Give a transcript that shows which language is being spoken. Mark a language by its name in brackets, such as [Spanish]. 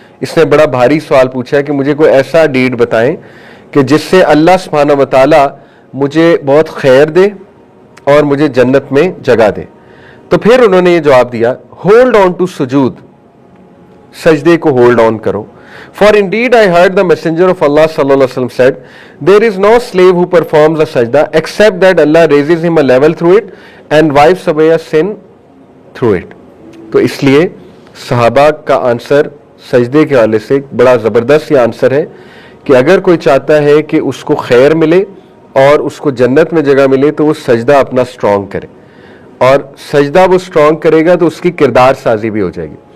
[Urdu] اس نے بڑا بھاری سوال پوچھا کہ مجھے کوئی ایسا ڈیڈ بتائیں کہ جس سے اللہ سبحانہ و تعالی مجھے بہت خیر دے اور مجھے جنت میں جگہ دے. تو پھر انہوں نے یہ جواب دیا، [English] hold on to سجود، [Urdu] سجدے کو ہولڈ آن کرو. [English] For indeed I heard the messenger of Allah sallallahu alaihi wasallam said, there is no slave who performs a sajda except that Allah raises him a level through it and wipes away a sin through it. [Urdu] تو اس لیے صحابہ کا answer سجدے کے حوالے سے بڑا زبردست یہ آنسر ہے کہ اگر کوئی چاہتا ہے کہ اس کو خیر ملے اور اس کو جنت میں جگہ ملے تو وہ سجدہ اپنا سٹرونگ کرے، اور سجدہ وہ سٹرونگ کرے گا تو اس کی کردار سازی بھی ہو جائے گی.